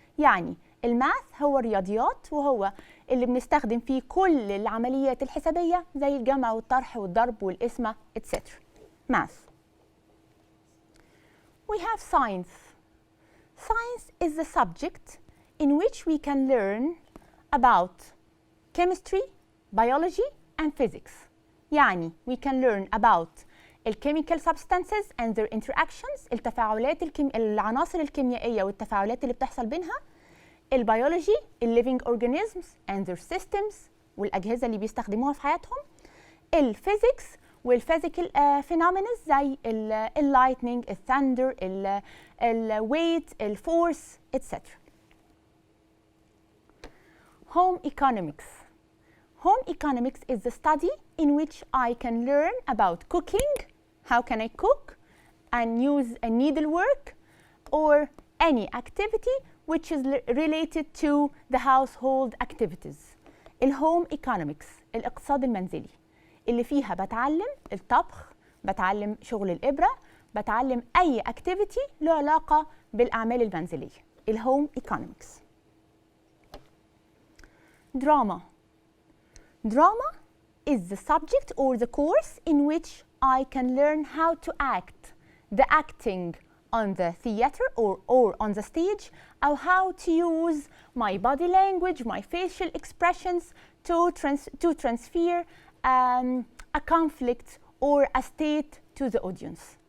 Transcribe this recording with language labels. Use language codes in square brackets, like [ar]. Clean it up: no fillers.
[ar] يعني الماث هو الرياضيات وهو اللي بنستخدم فيه كل العمليات الحسابية زي الجمع والطرح والضرب والقسمة etc. [en] Math. We have science. Science is the subject in which we can learn about chemistry, biology, and physics. [ar] يعني [en] we can learn about chemical substances and their interactions، [ar] العناصر الكيميائية والتفاعلات اللي بتحصل بينها، [en] البيولوجي، living organisms and their systems [ar] والأجهزة اللي بيستخدموها في حياتهم، [en] الفيزيكس والفيزيكال phenomena [ar] زي [en] اللايتنينج، الثاندر، الويت، الفورس etc. Home economics. Home economics is the study in which I can learn about cooking, how can I cook and use a needlework or any activity which is related to the household activities. [ar] الهوم economics الاقتصاد المنزلي اللي فيها بتعلم الطبخ، بتعلم شغل الإبرة، بتعلم أي activity له علاقة بالأعمال المنزلية. [en] الهوم economics. Drama. Drama is the subject or the course in which I can learn how to act, the acting on the theater or on the stage, or how to use my body language, my facial expressions to transfer a conflict or a state to the audience.